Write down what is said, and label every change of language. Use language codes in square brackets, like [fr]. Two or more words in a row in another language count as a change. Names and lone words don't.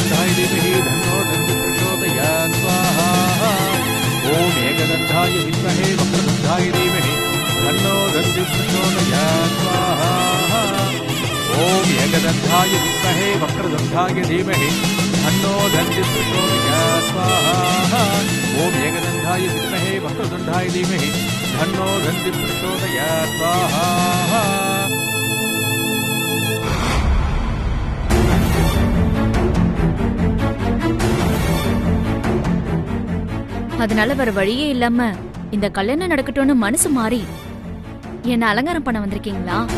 [sa] धीमहि धन्नो दन्ति प्रचोदयात् स्वाहा ओम एकदन्ताय विद्महे वक्रतुण्डाय धीमहि धन्नो दन्ति प्रचोदयात् स्वाहा ओम एकदन्ताय विद्महे वक्रतुण्डाय धीमहि धन्नो दन्ति प्रचोदयात् स्वाहा ओम एकदन्ताय विद्महे वक्रतुण्डाय धीमहि धन्नो दन्ति प्रचोदयात् स्वाहा [ta] அதனால வேற வழியே இல்லாம இந்த கல்யாணம் நடக்கட்டும்னு மனசு மாறி என்ன அலங்காரம் பண்ண வந்திருக்கீங்களா?